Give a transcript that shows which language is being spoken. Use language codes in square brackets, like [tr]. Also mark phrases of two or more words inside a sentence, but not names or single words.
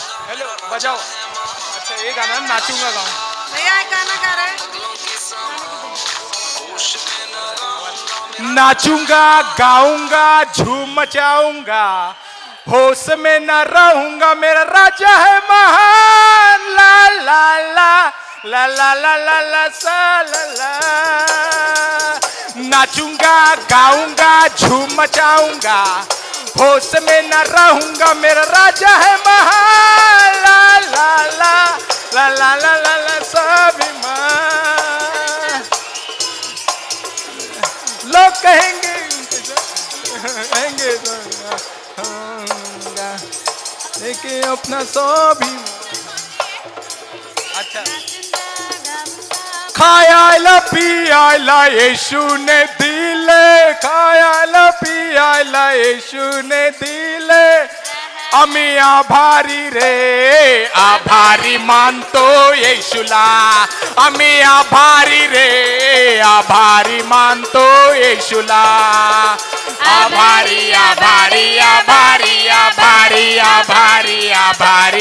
[hi] अच्छा अच्छा ये गाना नाचूंगा गाऊं भैया एक गाना गा रहे हैं नाचूंगा गाऊंगा झूम मचाऊंगा होश में न रहूंगा मेरा राजा है महान ला ला ला ला ला ला ला ला सा ला ला नाचूंगा गाऊंगा झूम मचाऊंगा होश में न रहूंगा मेरा राजा है महान ला ला ला ला ला ला ला ला स्वाभिमान लोग कहेंगे लेकिन अपना स्वाभिमान अच्छा [mr] खायाला पियाला यीशु ने दिले खायाला पियाला यीशु ने दिले आम्ही आभारी रे आभारी मानतो येशूला आम्ही आभारी रे आभारी मानतो येशूला आभारी आभारी आभारी आभारी आभारी आभारी